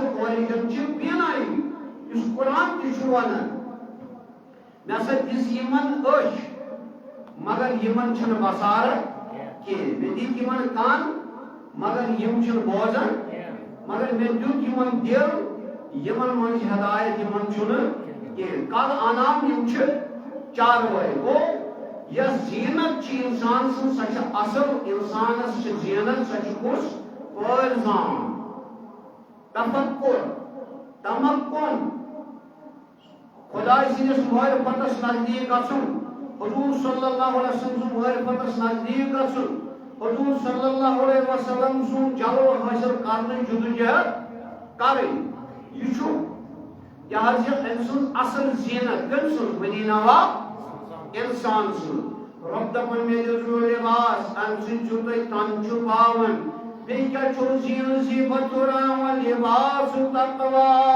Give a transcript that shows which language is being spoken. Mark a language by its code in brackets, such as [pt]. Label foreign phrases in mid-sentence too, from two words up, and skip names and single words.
[ks] اورِجن چھِ بیٖنٲیی یُس قرآن تہِ چھُ ونان مےٚ ہسا دِژ یِمن أچھ مگر یِمن چھنہٕ بصارت کینٛہہ مےٚ دِتۍ یِمن کن مگر یِم چھِنہٕ بوزان مگر مےٚ دیُت یِمن دِل یِمن منٛز ہدایت یِمن چھُنہٕ کینٛہہ کل انام یِم چھِ چاروٲے گوٚو یۄس زینت چھِ انسان سٕنٛز سۄ چھِ اصل انسانس چھِ زینت سۄ چھِ کُس پٲرزان تفکر تمکن خدای سٕنٛدِس معرفتس نزدیٖک گژھُن حضور [ar] صلی اللہ علیہ وسلم [ks] سُنٛد معرفتس نزدیٖک گژھُن حضور [ar] صلی اللہ علیہ وسلم [ks] سُنٛد جلوٕ حٲصِل کرنٕچ جدوجہد کرٕنۍ یہِ چھُ یہِ حظ یہِ أمۍ سٕنٛز اصل زینت کٔمۍ سٕنٛز ؤنی نوا انسان سُنٛد رۄب دپان مےٚ دِژوٕ لباس امہِ سۭتۍ چھُو تۄہہِ تن چھُپاوان بیٚیہِ کیٛاہ چھُو زیٖنہٕ زیٖبت ہُراوان لباس تقوا